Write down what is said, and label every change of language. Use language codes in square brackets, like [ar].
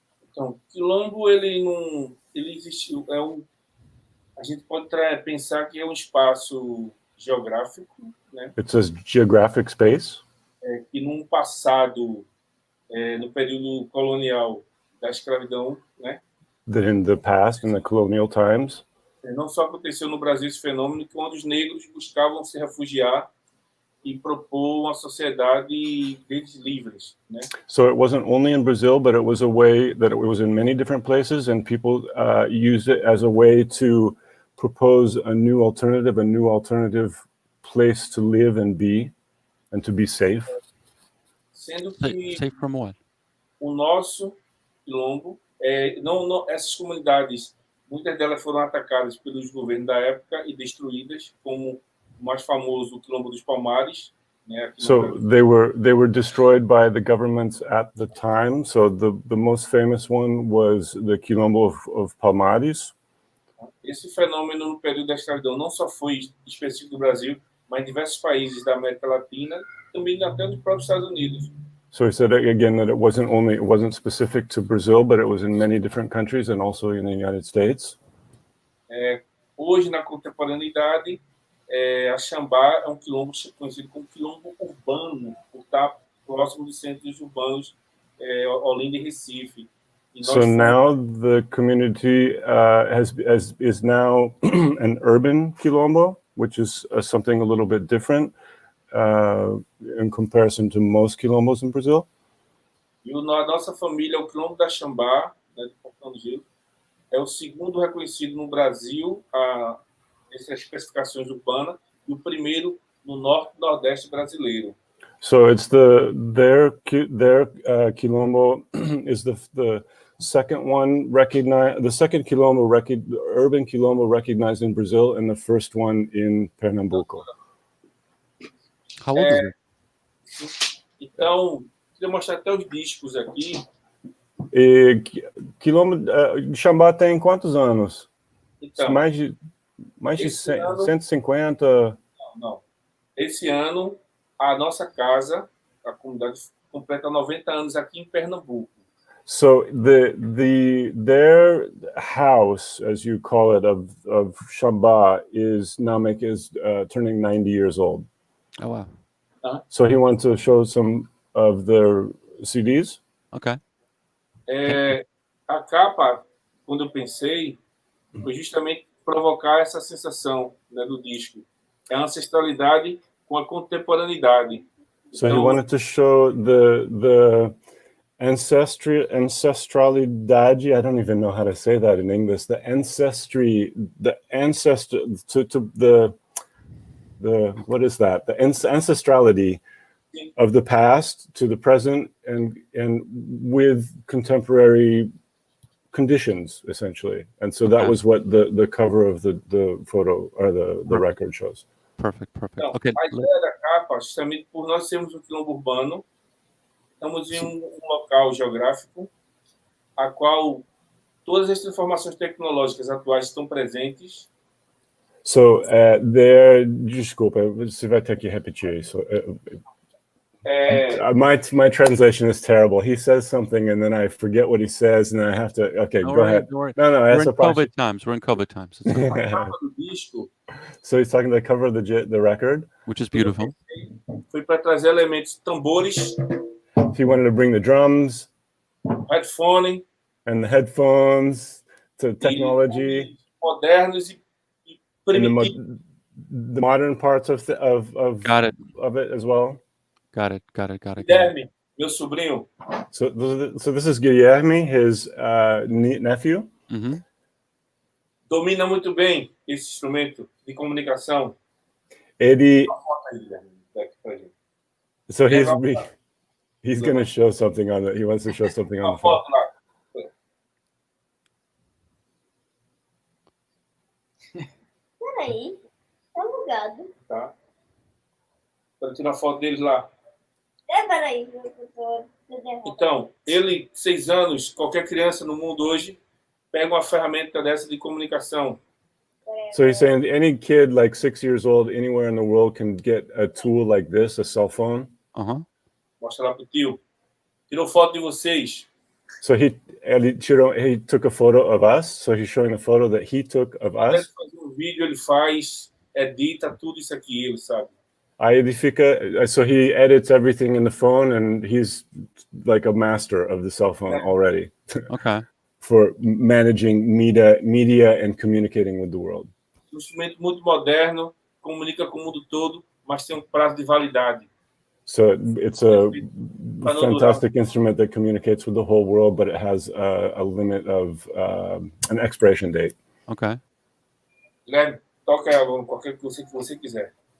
[pt] Então, Quilombo, ele existiu. A gente pode pensar que é um espaço geográfico, né? [en] It's a geographic space. [pt] Que num passado, no período colonial da escravidão, né? [en] That in the past, in the colonial times. [pt] Não só aconteceu no Brasil esse fenômeno, que onde os negros buscavam se refugiar e propor uma sociedade deles livres, né? [en] So it wasn't only in Brazil, but it was a way that it was in many different places, and people used it as a way to propose a new alternative place to live and to be safe. [pt] Sendo que [en] Safe from what? [pt] o nosso Quilombo, essas comunidades, muitas delas foram atacadas pelos governos da época e destruídas, como o mais famoso, o Quilombo dos Palmares, né? [en] So they were destroyed by the governments at the time. So the most famous one was the Quilombo of Palmares. [pt] Esse fenômeno no período da escravidão não só foi específico do Brasil, mas em diversos países da América Latina, também até nos próprios Estados Unidos. [en] So he said again that it wasn't specific to Brazil, but it was in many different countries and also in the United States. [pt] Hoje, na contemporaneidade, a Xambá é um quilombo conhecido como quilombo urbano, por estar próximo dos centros urbanos, Olinda e Recife. [en] So now the community is now an urban quilombo, which is something a little bit different in comparison to most quilombos in Brazil. [pt] E a nossa família, o Quilombo da Xambá, né, do Portão do Gelo, é o segundo reconhecido no Brasil essas especificações urbanas e o primeiro no norte e nordeste brasileiro. [en] So it's their quilombo is the second one recognized, the second quilombo urban quilombo recognized in Brazil, and the first one in Pernambuco. How old is it? [pt] Então, queria mostrar até os discos aqui. Quilombo Xambá tem quantos anos? Então, mais de 150? Não. Esse ano, a nossa casa, a comunidade, completa 90 anos aqui em Pernambuco. [en] So their house, as you call it, of Xambá is now turning 90 years old. Oh wow. So he wants to show some of their CDs. Okay. [pt] A capa, quando eu pensei, foi justamente provocar essa sensação, né, do disco. É a ancestralidade com a contemporaneidade. [en] So he wanted to show the ancestralidade. I don't even know how to say that in English. The what is that? The ancestrality of the past to the present and with contemporary conditions, essentially. And so that was what the cover of the photo or the record shows. Perfect. [pt] Então, [en] Okay. [pt] a ideia da capa, justamente por nós sermos um quilombo urbano, estamos em um local geográfico a qual todas as transformações tecnológicas atuais estão presentes. So, desculpa, você vai ter que repetir isso. [en] My translation is terrible. He says something and then I forget what he says and then I have to. Okay, go ahead. Don't worry. No, We're in COVID times. We're in COVID times. [pt] A capa do disco, [en] So he's talking the cover of the record. Which is beautiful. [pt] foi para trazer elementos tambores, [en] He wanted to bring the drums headphone, and the headphones to technology [pt] modernos e [en] and [pt] primitivos. [en] the modern parts of Got it. of it as well. Got it. [pt] Guilherme, meu sobrinho, [en] So this is Guilherme, his nephew. Mm-hmm. [pt] domina muito bem esse instrumento de comunicação. Ele, Bota aí, Guilherme, daqui pra gente. [en] so he's going to show something on it. He wants to show something on [pt] Uma [en] the phone. [pt] foto lá. Peraí, tá bugado. Tá? Para tirar foto deles lá. Peraí, eu tô errado. Então, ele, 6 anos, qualquer criança no mundo hoje, pega uma ferramenta dessa de comunicação. [en] So he's saying any kid like 6 years old anywhere in the world can get a tool like this, a cell phone. Uh-huh. [pt] Mostra lá pro tio. Tirou foto de vocês. [en] So he took a photo of us. So he's showing a photo that he took of [pt] Ele [en] us. [pt] faz um vídeo, ele faz, edita tudo isso aqui, ele sabe. Aí ele fica, [en] so he edits everything in the phone and he's like a master of the cell phone already. Okay. For managing media and communicating with the world. [pt] Um instrumento muito moderno, comunica com o mundo todo, mas tem um prazo de validade. [en] So it's a fantastic instrument that communicates with the whole world, but it has a limit of an expiration date. Okay. [pt] Guilherme, toca ela, qualquer coisa que você quiser.